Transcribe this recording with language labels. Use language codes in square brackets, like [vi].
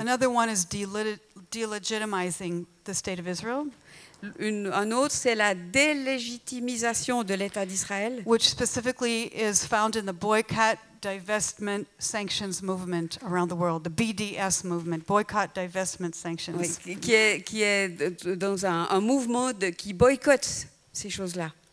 [en] Another one is delegitimizing the state of Israel, [fr] Un autre, c'est la délégitimisation de l'État d'Israël, [en] which specifically is found in the boycott, divestment, sanctions movement around the world, the BDS movement, boycott, divestment, sanctions. [fr] oui, qui est dans un mouvement qui boycotte ces choses-là.